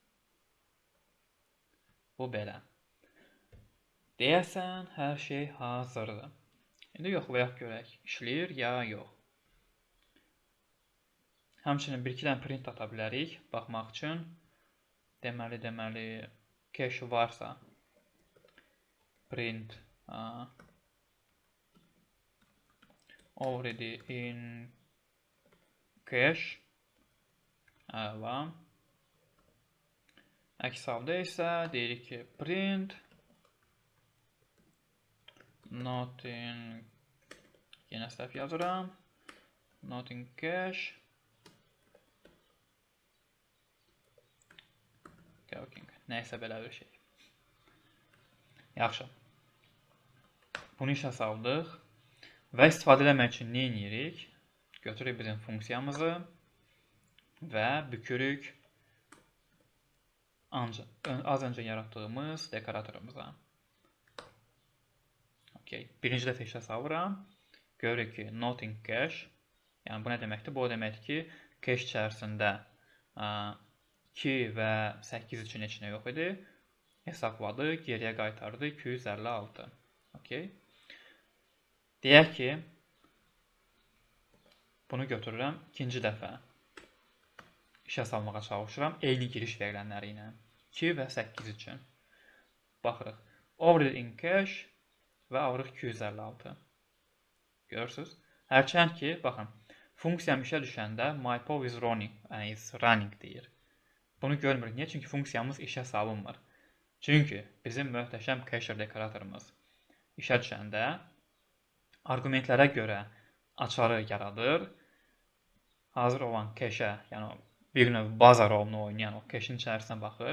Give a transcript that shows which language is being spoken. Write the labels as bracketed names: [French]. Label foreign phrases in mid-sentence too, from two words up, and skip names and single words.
[Azerbaijani] Bu belə. Deyəsən, hər şey hazırdır. İndi yoxlayaq görək, işləyir ya yox. Həmçinin bir-iki dənə print ata bilərik, baxmaq üçün. Deməli, cache varsa [English] print already in cache. [Azerbaijani] Əks halda isə deyirik ki, [English] print not in, [Azerbaijani] yenə səhv yazıram, [English] not in cache. [Azerbaijani] Nəysə belə bir şey. Yaxşı. Bunu işə saldıq və istifadə etmək üçün nə edirik? Götürürük bizim funksiyamızı və bükürük az öncə yaratdığımız dekoratorumuza. Birinci dəfə işə salıram. Görürük ki, [English] not in cache. [Azerbaijani] Yəni bu nə deməkdir? Bu o deməkdir ki, cache içərisində 2 və 8 üçün heç nə yox idi. Hesabladı, geriyə qaytardı 256. Deyək ki, bunu götürürəm, ikinci dəfə işə salmağa çalışıram eyni giriş verilənləri ilə. 2 və 8 üçün. Baxırıq. [English] Already in cache [Azerbaijani] və alırıq [English] 256. [Azerbaijani] Görürsünüz? Hərçənd ki, baxın, funksiyam işə düşəndə [English] myPow is running [Azerbaijani] deyir. Bunu görmürük. Niyə? Çünki funksiyamız işə salınmır. Çünki bizim möhtəşəm cacher dekoratorumuz işə düşəndə arqumentlərə görə açarı yaradır. Hazır olan cache, yəni bir növ baza rolunu oynayan o cache'in içərisinə baxır.